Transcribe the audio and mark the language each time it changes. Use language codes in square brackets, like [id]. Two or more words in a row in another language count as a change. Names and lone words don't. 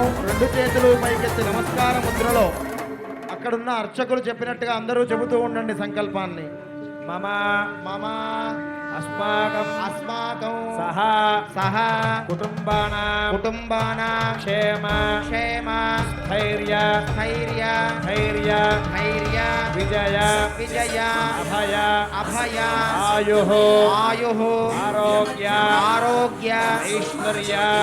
[te] రెండు చేతులు పైకెత్తి నమస్కార ముద్రలో అక్కడున్న అర్చకులు చెప్పినట్టుగా అందరూ చెబుతూ ఉండండి సంకల్పాన్ని. [sa] మమ మమ अस्माकं सह कुटुम्बानां क्षेम स्थैर्य विजय अभय आयुः आरोग्य ऐश्वर्य